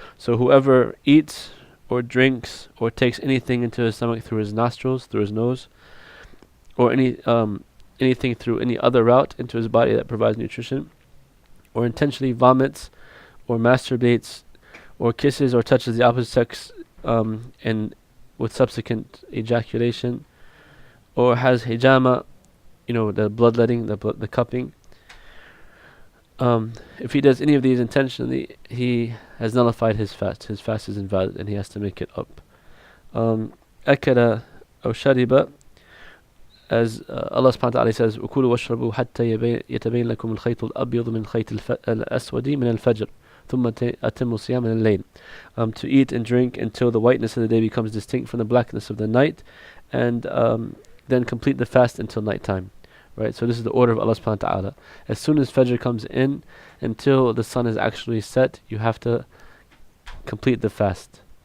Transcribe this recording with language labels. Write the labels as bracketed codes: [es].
[en] So whoever eats or drinks or takes anything into his stomach through his nostrils, through his nose, or anything through any other route into his body that provides nutrition, or intentionally vomits or masturbates or kisses or touches the opposite sex and with subsequent ejaculation, or has hijama, the bloodletting, the cupping. If he does any of these intentionally, he has nullified his fast. His fast is invalid and he has to make it up. Akala or shariba, as Allah subhanahu wa ta'ala says, [ar] وَكُلُوا وَاشْرَبُوا حَتَّى يَتَبَيْنَ لَكُمُ الْخَيْطُ الْأَبْيَضُ مِنَ الْخَيْطِ الْأَسْوَدِ مِنَ الْفَجْرِ ثُمَّ أَتِمُّوا الصِّيَامَ مِنَ اللَّيْلِ. [en] To eat and drink until the whiteness of the day becomes distinct from the blackness of the night, and then complete the fast until nighttime. Right, so this is the order of Allah subhanahu wa ta'ala. As soon as Fajr comes in, until the sun is actually set, you have to complete the fast.